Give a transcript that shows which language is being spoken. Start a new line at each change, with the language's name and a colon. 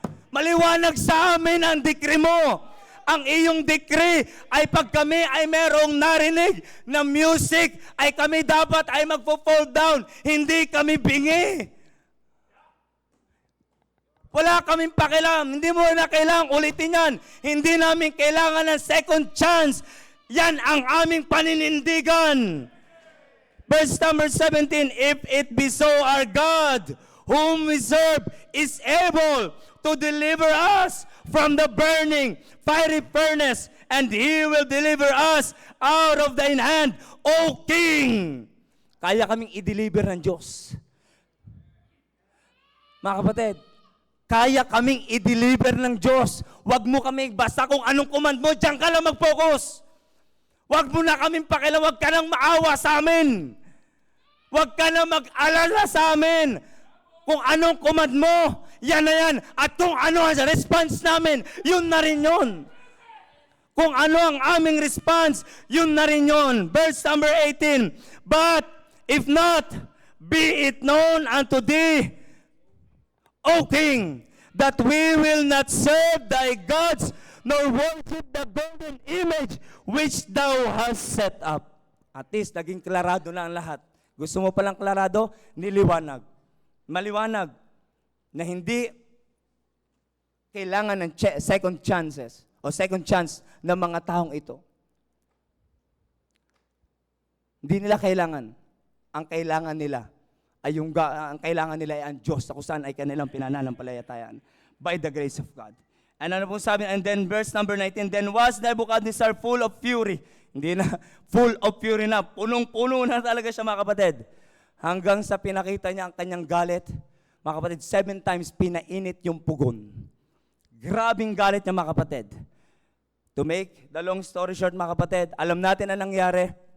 Filipino: Maliwanag sa amin ang decree mo. Ang iyong decree ay pag kami ay merong narinig na music, ay kami dapat ay magpo-fall down. Hindi kami bingi. Wala kaming pakialam. Hindi mo na kailangang ulitin yan. Hindi namin kailangan ng second chance. Yan ang aming paninindigan.
English: Verse number 17, if it be so, our God, whom we serve, is able to deliver us from the burning fiery furnace, and He will deliver us out of thine hand, O King.
Filipino: Kaya kaming i-deliver ng Diyos. Mga kapatid, kaya kaming i-deliver ng Diyos. Huwag mo kami, basta kung anong command mo, diyan ka lang mag-focus. Huwag mo na kaming pakialam, huwag ka nang maawa sa amin. Huwag ka na mag-alala sa amin. Kung anong command mo, yan na yan. At kung ano ang response namin, yun na rin yun. Kung ano ang aming response, yun na rin yun.
English: Verse number 18, but if not, be it known unto thee, O King, that we will not serve thy gods, nor worship the golden image which thou hast set up.
Filipino: At least, naging klarado na ang lahat. Gusto mo palang klarado? Niliwanag. Maliwanag na hindi kailangan ng second chances o second chance ng mga taong ito. Hindi nila kailangan. Ang kailangan nila ay ang Diyos, sa kung saan ay kanilang pinananampalatayaan
English: by the grace of God.
Filipino: And ano pong sabi?
English: And then verse number 19, then was Nebuchadnezzar full of fury.
Filipino: Hindi na,
English: full of fury
Filipino: na. Punong-puno na talaga siya, mga kapatid. Hanggang sa pinakita niya ang kanyang galit, mga kapatid, 7 times pinainit yung pugon. Grabing galit niya, mga kapatid.
English: To make the long story short,
Filipino: mga kapatid, alam natin ang nangyari.